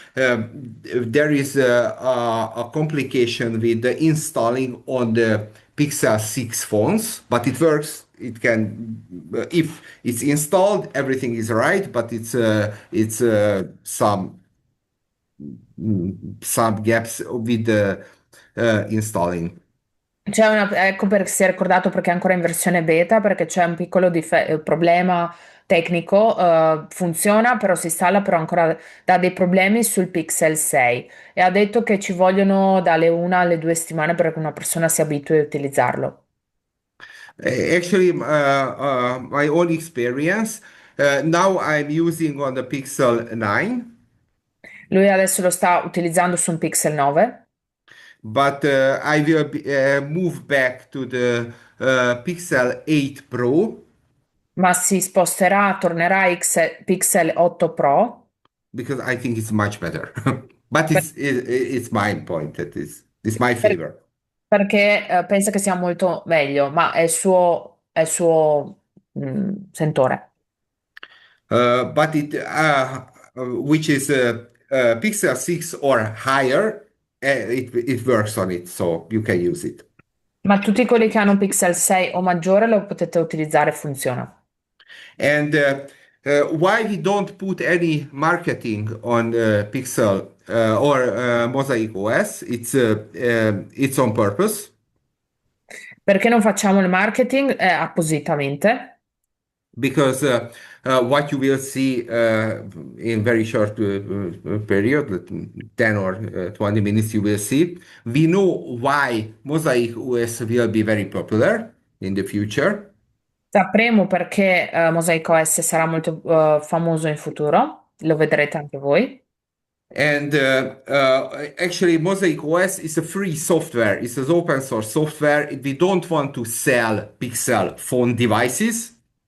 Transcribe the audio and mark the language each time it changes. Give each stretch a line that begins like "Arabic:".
English: There is a complication with the installing on the Pixel 6 phones, but it works. It can, if it's installed, everything is right, but it's some gaps with the installing.
Italian: Ecco perché si è ricordato perché è ancora in versione beta, perché c'è un piccolo problema tecnico, funziona, però si installa, però ancora dà dei problemi sul Pixel 6 e ha detto che ci vogliono dalle 1 alle 2 settimane perché una persona si abitui a utilizzarlo.
English: Actually, my own experience. Now I'm using on the Pixel 9,
Italian: Lui adesso lo sta utilizzando su un Pixel 9,
English: but I will move back to the Pixel 8 Pro
Italian: ma si sposterà, tornerà a Pixel 8 Pro
English: because I think it's much better. But
Italian: Per-
English: it's my point that is it's my
Italian: per-
English: favor.
Italian: perché pensa che sia molto meglio, ma è il suo sentore.
English: But it which is Pixel 6 or higher, it works on it, so you can use it.
Italian: Ma tutti quelli che hanno Pixel 6 o maggiore lo potete utilizzare, funziona.
English: And why we don't put any marketing on Pixel or Mosaic OS? It's on purpose
Italian: Perché non facciamo il marketing appositamente?
English: because what you will see in very short period, 10 or 20 minutes, you will see. We know why Mosaic OS will be very popular in the future.
Italian: Sapremo perché Mosaic OS sarà molto famoso in futuro, lo vedrete anche voi.
English: And actually, Mosaic OS is a free software. It's an open source software. We don't want to sell Pixel phone devices.